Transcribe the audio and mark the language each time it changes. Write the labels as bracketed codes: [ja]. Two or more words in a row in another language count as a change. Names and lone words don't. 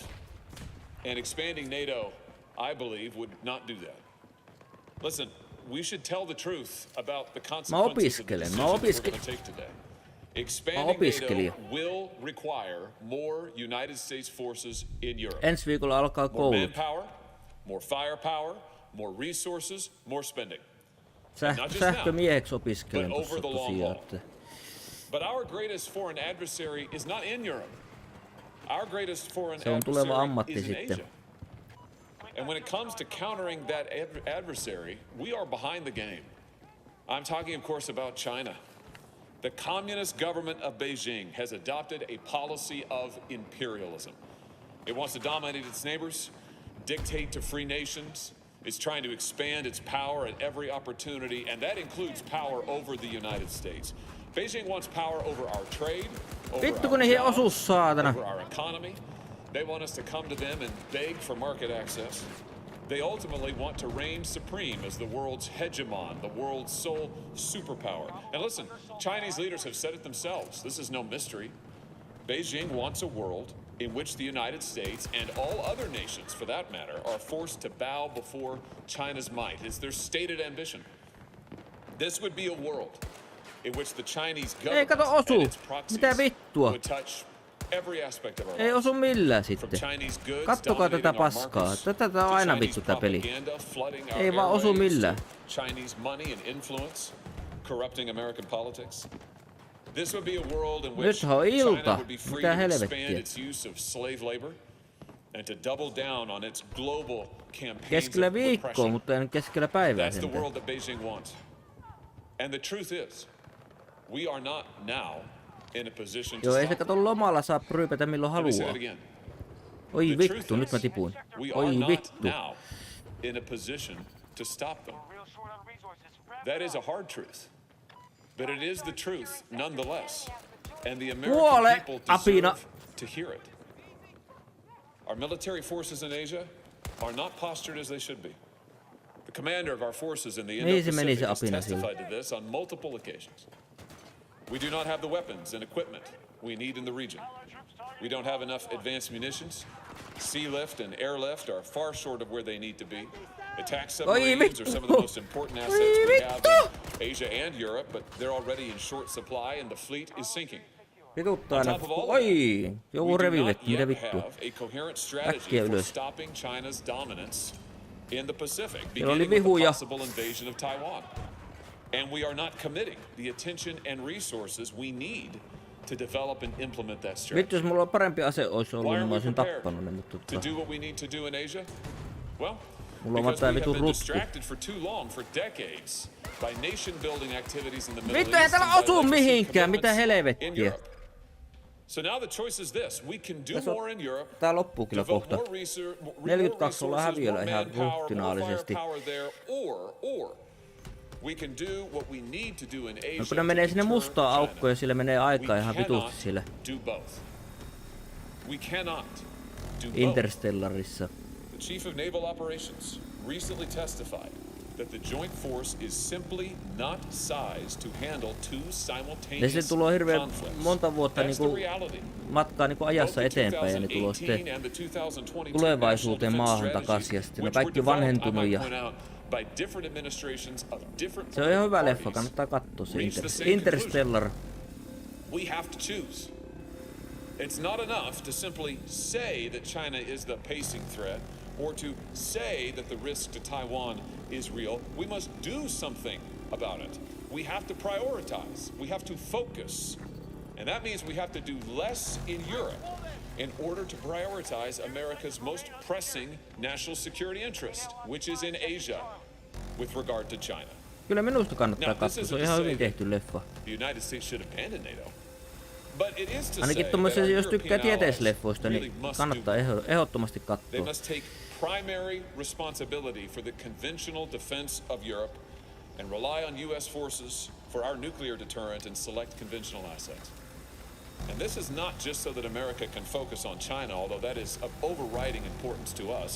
[en] And expanding NATO, I believe, would not do that. Listen, we should tell the truth about the consequences of the decisions we're going to take today. Expanding NATO will require more United States forces in Europe. [fi] Ensi viikolla alkaa [en] More [fi] koulut. [en] manpower, more firepower, more resources, more spending. [fi] Sähkömieheksi opiskelen [en] but [fi] tuossa [en] over the long [fi] tosiaan. [en] haul. [fi] Että [en] But our greatest foreign adversary is not in Europe. Our greatest foreign [fi] se on tuleva [en] adversary [fi] ammatti [en] is in [fi] sitten. [en] Asia. And when it comes to countering that adversary, we are behind the game. I'm talking, of course, about China. The communist government of Beijing has adopted a policy of imperialism. It wants to dominate its neighbors, dictate to free nations. It's trying to expand its power at every opportunity, and that includes power over the United States. Beijing wants power over our trade, over [fi] Vittu kun [en] our [fi] niihin osuu, [en] jobs, [fi] saatana. [en] over our economy. They want us to come to them and beg for market access. They ultimately want to reign supreme as the world's hegemon, the world's sole superpower. And listen, Chinese leaders have said it themselves. This is no mystery. Beijing wants a world in which the United States and all other nations, for that matter, are forced to bow before China's might. It's their stated ambition. This would be a world in which the Chinese government [fi] kato osu. [en] and its proxies [fi] Mitä vittua? [en] would touch every aspect of our [fi] Ei [en] lives. [fi] osu millään [en] From [fi] sitten. [en] Chinese goods [fi] Kattokaa tätä [en] dominating our [fi] paskaa. [en] markets, [fi] Tätä [en] to [fi] on aina [en] Chinese [fi] vittu tää peli. [en] propaganda flooding our [fi] Ei vaan osu [en] airwaves, [fi] millään. [en] to Chinese money and influence corrupting American politics. This would be a world in which [fi] Nythän on ilta. [en] China would be free [fi] Mitä [en] to expand [fi] helvettiä? [en] its use of slave labor and to double down on its global campaigns [fi] Keskellä [en] of [fi] viikkoa, [en] repression. [fi] mutta en keskellä päivää [en] That's the [fi] sentään. [en] world that Beijing wants. And the truth is, we are not now in a position to [fi] Joo, ei se [en] stop [fi] kato lomalla saa ryypätä milloin [en] them. Let me say [fi] haluaa. [en] it again. [fi] Oi [en] The [fi] vittu, [en] truth [fi] nyt [en] is, [fi] mä tipuin. [en] we are [fi] Oi [en] not [fi] vittu. [en] now in a position to stop them. That is a hard truth, but it is the truth nonetheless. And the [fi] Kuole, [en] American people [fi] apina. [en] deserve to hear it. Our military forces in Asia are not postured as they should be. The commander of our forces in the [fi] Niin se meni [en] Indo-Pacific [fi] se [en] has [fi] apina sillä. [en] testified to this on multiple occasions. We do not have the weapons and equipment we need in the region. We don't have enough advanced munitions. Sea lift and airlift are far short of where they need to be. Attack submarines are some of the most important assets we have in Asia and Europe, but they're already in short supply and the fleet is sinking. [fi] Vituttaa [en] On [fi] aina. [en] top of all of [fi] Oi! [en] that, [fi] Joku [en] we do [fi] revivetti, [en] not [fi] mitä [en] yet [fi] vittua. [en] have a coherent strategy [fi] Äkkiä [en] for [fi] ylös. [en] stopping China's dominance in the Pacific, [fi] Siellä oli [en] beginning with the [fi] vihuja. [en] possible invasion of Taiwan. And we are not committing the attention and resources we need to develop and implement that strategy. [fi] Vittu, jos mulla on parempi ase olisi ollut, [en] Why [fi] niin [en] are [fi] mä [en] we [fi] olisin [en] prepared [fi] tappanut ne, mutta [en] to do what we need to do in Asia? Well, [fi] mulla on [en] because [fi] tää [en] we have [fi] vitun [en] been [fi] ruttu. [en] distracted for too long, for decades, by nation-building activities in the Middle [fi] Vittu, ei [en] East [fi] täällä [en] and by [fi] osu [en] legacy [fi] mihinkään, mitä [en] commitments in [fi] helvettiä. [en] Europe. So now the choice is this: we can do [fi] Tässä on- [en] more in Europe. [fi] Tää loppuu kyllä [en] Devote [fi] kohta. [en] more [fi] 42 ollaan [en] resources, [fi] häviöllä [en] more [fi] ihan [en] manpower, more [fi] ruhtinaallisesti. [en] firepower there, or we can do what we need to do in Asia. [fi] No kun ne menee [en] to [fi] sinne [en] deter [fi] mustaan [en] China. [fi] aukkoon ja sille menee aikaa [en] We [fi] ihan [en] cannot [fi] vitusti sille [en] do both. We cannot do both. [fi] Interstellarissa. [en] The chief of naval operations recently testified that the joint force is simply not sized to handle two [fi] Ja [en] simultaneous [fi] se tulee hirveän [en] conflicts. [fi] monta vuotta [en] That's [fi] niinku [en] the reality. [fi] matkaa niinku ajassa eteenpäin ja ne tulee sitten tulevaisuuteen maahan takaisin ja sitten ne kaikki vanhentunut ja se on ihan hyvä leffa, kannattaa katsoa se Interstellar. [en] We have to choose. It's not enough to simply say that China is the pacing threat or to say that the risk to Taiwan is real. We must do something about it. We have to prioritize. We have to focus. And that means we have to do less in Europe in order to prioritize America's most pressing national security interest, which is in Asia with regard to China. [fi] Kyllä minusta kannattaa katsoa, se on ihan hyvin tehty leffa. [en] The United States should abandon NATO. But it is to [fi] Ainakin [en] say [fi] tommosessa, [en] that our [fi] jos tykkää [en] European [fi] tieteisleffoista, [en] allies [fi] niin [en] really must [fi] kannattaa [en] do. [fi] ehdottomasti [en] They [fi] katsoa. [en] must take primary responsibility for the conventional defense of Europe and rely on U.S. forces for our nuclear deterrent and select conventional assets. And this is not just so that America can focus on China, although that is of overriding importance to us.